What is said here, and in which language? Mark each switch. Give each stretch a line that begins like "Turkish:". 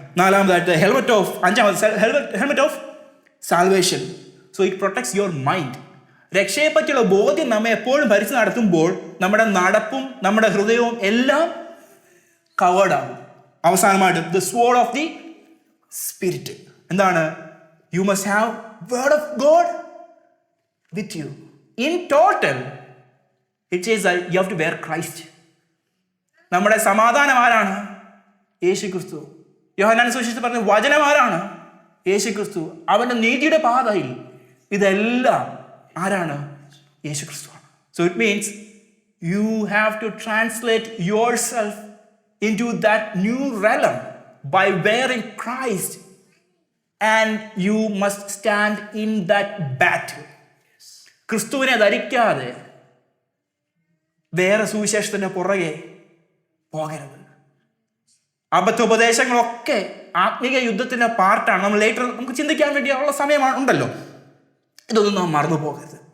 Malayalam: 4ാമതായിട്ട് helmet of salvation.
English: So it protects your mind.
Malayalam: രക്ഷയെപ്പറ്റിയുള്ള ബോധ്യം നമ്മെ എപ്പോഴും ഭരിച്ച് നടത്തുമ്പോൾ നമ്മുടെ നടപ്പും നമ്മുടെ ഹൃദയവും എല്ലാം കവേർഡാകും. അവസാനമായിട്ട് the sword of the spirit.
English: എന്താണ്? You must have word of God with you. In total, it says that you have to bear Christ.
Malayalam: നമ്മുടെ സമാധാനം ആരാണ്? യേശു ക്രിസ്തു. യോഹന്നാൻ സുവിശേഷത്തിൽ പറഞ്ഞ വചനം ആരാണ്? യേശു ക്രിസ്തു. അവൻ്റെ നീതിയുടെ പാതയിൽ ഇതെല്ലാം ആരാണ്? യേശു ക്രിസ്തുവാണ്.
English: So it means you have to translate yourself into that new realm by wearing Christ, and you must stand in that battle.
Malayalam: ക്രിസ്തുവിനെ ധരിക്കാതെ വേറെ സുവിശേഷത്തിന്റെ പുറകെ പോകരുത്. അബദ്ധോപദേശങ്ങളൊക്കെ ആത്മീയ യുദ്ധത്തിന്റെ പാർട്ടാണ്. നമ്മൾ ലേറ്റർ നമുക്ക് ചിന്തിക്കാൻ വേണ്ടിയുള്ള സമയമാണ് ഉണ്ടല്ലോ. ഇതൊന്നും നാം മറന്നു പോകരുത്.